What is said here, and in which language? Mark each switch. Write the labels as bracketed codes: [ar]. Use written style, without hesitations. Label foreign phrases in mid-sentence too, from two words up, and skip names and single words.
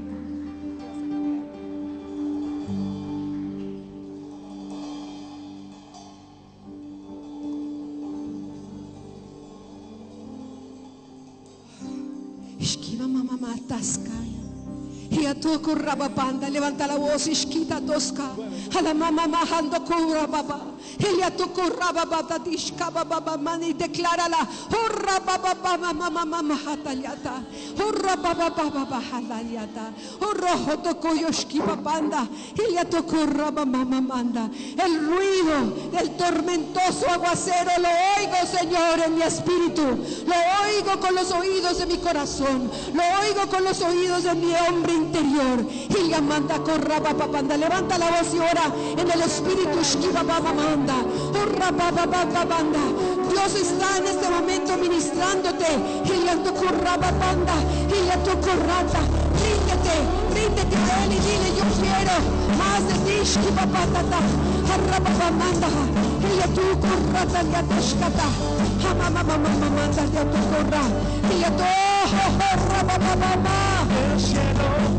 [es] Ishkiva mamá matasca. Y a tu corrabapanda, levanta la voz, ishkita tosca. A la mamá majando corrababa. Ella tu corrababa dishkaba baba mani, declárala. Horra baba baba mamá mamá hataliata. Horra baba baba hataliata. Horra hotokoyoshki papanda. Ella tu corraba mamá manda. El ruido del tormentoso aguacero lo oigo, Señor, en mi espíritu. Lo oigo con los oídos de mi corazón. Lo oigo con los oídos de mi hombre interior. Y la manda corraba papanda. Levanta la voz y ora en el espíritu. Shkiba baba manda. Orra baba baba banda. Dios está en este momento ministrándote. Y la tu corraba banda. Y la tu corrata. Ríndete a él y dile: yo quiero más de ti. Shkiba patata. Orra baba manda. Y la tu corrata ya tashkata. Mama mama manda ya tu corra. Y la tu orra baba baba.